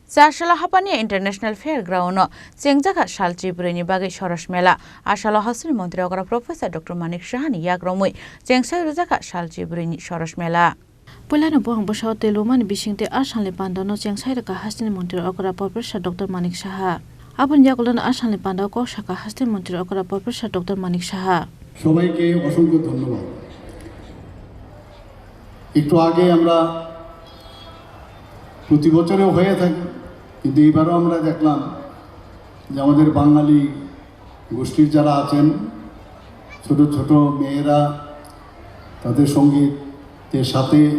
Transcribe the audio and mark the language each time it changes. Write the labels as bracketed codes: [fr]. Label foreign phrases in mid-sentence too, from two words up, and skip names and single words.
[trp] Sarshala Hapani International Fairground Chengjaka Shalchi Breni Bagi Shorosh Mela Ashala Hasil Montri Ogara Professor Dr. Manik Shahani Yagromui Chengsai Ruzaka Shalchi Breni Shorosh Mela Pulana Bong Bosho Teluman Bishing Ashanli Pandano Chengsai Hasil Montri Ogara Professor Dr. Manik Shaha Abun Yakulan Ashanli Panda Koshaka Hasil Montri Ogara Professor Dr. Manik Shaha [bn] সবাইকে অসংখ্য ধন্যবাদ। একটু আগে আমরা প্রতি বছরেও হয়ে থাকি, কিন্তু এবারও আমরা দেখলাম যে আমাদের বাঙালি গোষ্ঠীর যারা আছেন, ছোট ছোট মেয়েরা তাদের সঙ্গীতের সাথে